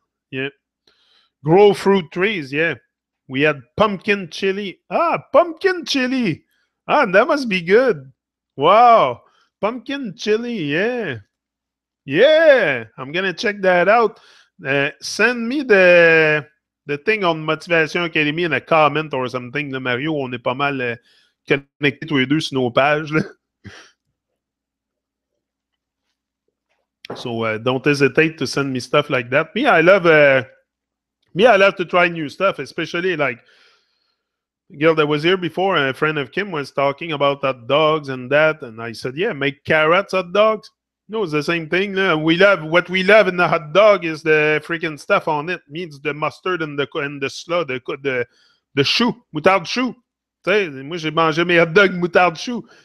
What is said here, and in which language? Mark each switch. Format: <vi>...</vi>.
<en>Yeah. Grow fruit trees. Yeah. We had pumpkin chili. Pumpkin chili. That must be good. Wow. Pumpkin chili. Yeah. Yeah. I'm going to check that out. Send me the thing on Motivation Academy in a comment or something.</en> <fr>Mario, on est pas mal connectés tous les deux sur nos pages.</fr> <en>So don't hesitate to send me stuff like that. I love to try new stuff, especially like the girl that was here before, a friend of Kim, was talking about hot dogs and that, and I said, yeah, make carrots hot dogs. No, it's the same thing. What we love in the hot dog is the freaking stuff on it. Means the mustard and the slaw, the chou,</en> <fr>moutarde chou. Tu sais, moi j'ai mangé mes hot dogs moutarde chou.</fr>